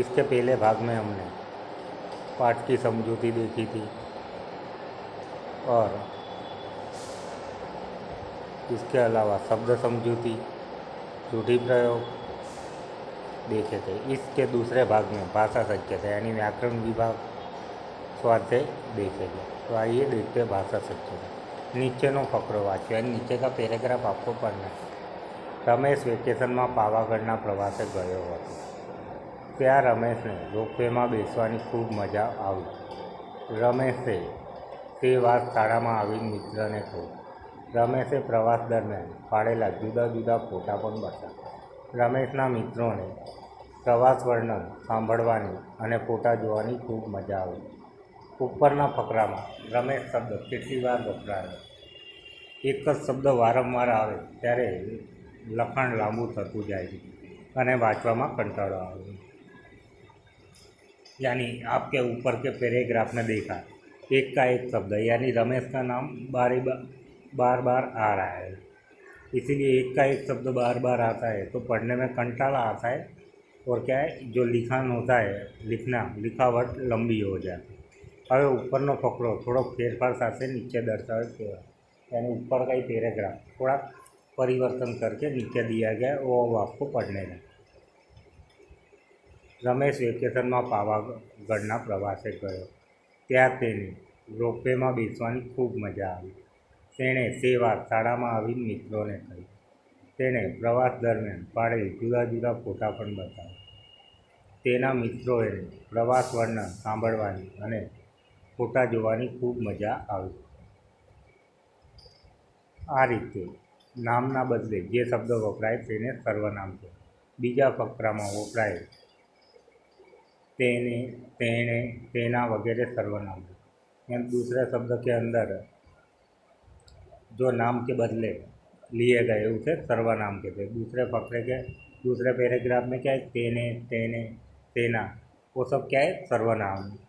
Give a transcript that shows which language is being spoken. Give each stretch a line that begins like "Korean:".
Hindi: इसके पहले भाग में हमने पाठ की समझूती देखी थी और इसके अलावा शब्द समझूती, रूढ़ि प्रयोग देखे थे। इसके दूसरे भाग में भाषा सज्जता यानी व्याकरण विभाग स्वाध्याय देखेंगे। तो आइए देखते हैं भाषा सज्जता।
Gujarati: नीचेનો ફકરો વાંચ્યો અને નીચે का પેરેગ્રાફ
Hindi: आपको पढ़ना है।
Gujarati: रमेश વેકેશનમાં પાવાગઢના પ્રવાસે ગયો હતો। ત્યાં રમેશને રોપવેમાં બેસવાની ખૂબ મજા આવી। રમેશે તે વાત શાળામાં આવીને મિત્રને કહ્યું। રમેશે પ્રવાસ દરમિયાન પાડેલા જુદા જુદા ફોટા પણ બતાવ્યા। રમેશના મિત્રોને પ્રવાસ વર્ણન સાંભળવાની અને ફોટા જોવાની ખૂબ મજા આવી। ઉપરના ફકરામાં રમેશ શબ્દ કેટલી વાર વપરાયો? એક જ શબ્દ વારંવાર આવે ત્યારે લખાણ લાંબુ થતું જાય છે અને વાંચવામાં કંટાળો આવે।
Hindi: यानी आपके ऊपर के पैराग्राफ में देखा एक का एक शब्द यानी रमेश का नाम बार बार आ रहा है, इसीलिए एक का एक शब्द बार बार आता है तो पढ़ने में कंटाला आता है और क्या है जो लिखान होता है लिखावट लंबी हो जाती है।
Gujarati: હવે ઉપરનો ફકરો થોડોક ફેરફાર સાથે નીચે દર્શાવે છે,
Hindi: यानी ऊपर का ही पैराग्राफ थोड़ा परिवर्तन करके नीचे दिया गया वो आपको पढ़ने का।
Gujarati: रमेश વેકેશનમાં પાવાગઢના પ્રવાસે ગયો। ત્યાં તેને રોપવેમાં બેસવાની ખૂબ મજા આવી। તેણે તે વાત શાળામાં આવીને મિત્રોને કહી। તેણે પ્રવાસ દરમિયાન પાડેલ જુદા જુદા ફોટા પણ બતાવ્યા। તેના મિત્રોએ પ્રવાસ વર્ણન સાંભળવાની અને ફોટા જોવાની ખૂબ મજા આવી। આ રીતે નામના બદલે જે શબ્દ વપરાય તેને સર્વનામ કહેવાય। બીજા ફકરામાં વપરાય तेने, तेणे, तेना वगैरह सर्वनाम है।
Hindi: दूसरे शब्द के अंदर जो नाम के बदले लिए गए उसे सर्वनाम कहते हैं। दूसरे फकरे के दूसरे पैराग्राफ में क्या है तेने, तेने, तेना, वो सब क्या है सर्वनाम।